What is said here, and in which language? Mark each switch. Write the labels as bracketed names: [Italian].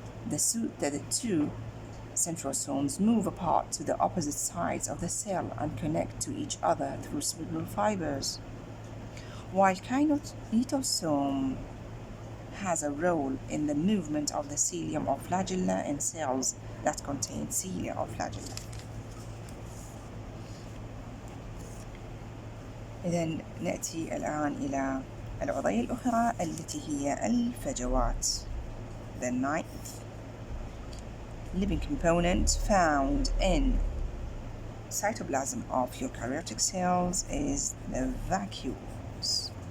[English] The 2 centrosomes move apart to the opposite sides of the cell and connect to each other through spindle fibers, while kinetosome has a role in the movement of the cilium or flagella in cells that contain cilia or flagella. [Arabic] إذن نأتي الآن إلى العضية الأخرى التي هي الفجوات. [English] The 9th living component found in cytoplasm of eukaryotic cells is the vacuoles.